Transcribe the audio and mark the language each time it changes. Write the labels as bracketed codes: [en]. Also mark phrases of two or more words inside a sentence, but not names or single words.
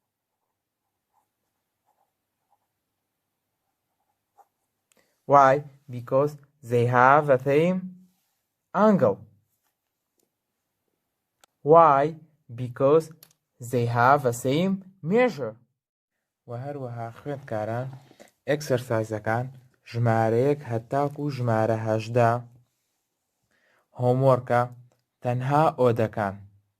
[en] Why? Because they have the same angle. Why? Because they have the same measure. [ckb] وهروها خوێندکاران ئەکسەرسایزەکان ژمارەیەک هەتاکو ژمارە 18 هۆموۆرکە تەنها ئۆدەکان